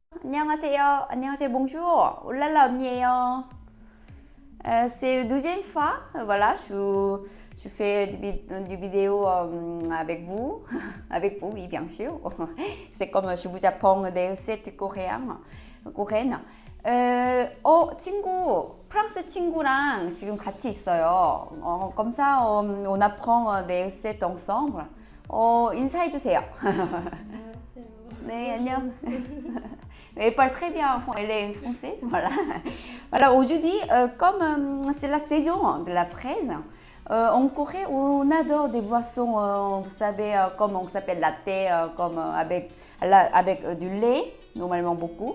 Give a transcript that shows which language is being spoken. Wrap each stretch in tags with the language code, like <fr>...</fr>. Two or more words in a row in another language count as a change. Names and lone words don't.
<ko>안녕하세요. 안녕하세요.</ko> <fr>Bonjour. Oh là là, 언니예요. C'est la deuxième fois. Voilà, je fais du vidéo avec vous. Avec vous, oui, bien sûr. C'est comme je vous apprends des recettes coréennes.</fr> <ko>친구, 프랑스 친구랑 지금 같이 있어요.</ko> <fr>Comme ça, on apprend des recettes ensemble.</fr> <ko>인사해 주세요. 네, 안녕.</ko> <fr>Elle parle très bien, elle est française, voilà. Voilà, aujourd'hui, comme c'est la saison de la fraise, en Corée, on adore des boissons, vous savez, comme on s'appelle latte, comme avec du lait, normalement beaucoup.</fr>